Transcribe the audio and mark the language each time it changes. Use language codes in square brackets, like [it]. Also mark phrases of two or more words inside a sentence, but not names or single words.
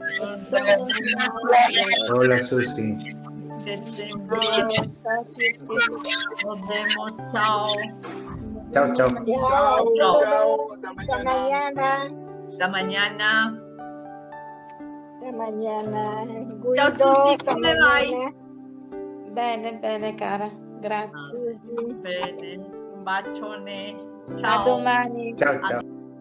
[es] Hola Susi. Que estén bien. Nos vemos. Chao. Chao, chao. Chao. Hasta mañana. Hasta mañana. Hasta mañana. [it] Ciao, Guido, Susi, [es] hasta [it] come vai? [es] mañana. [it] Bene, bene, cara. Grazie. Susi. Bene, un bacione. A Ciao. domani. [es] Chao, chao.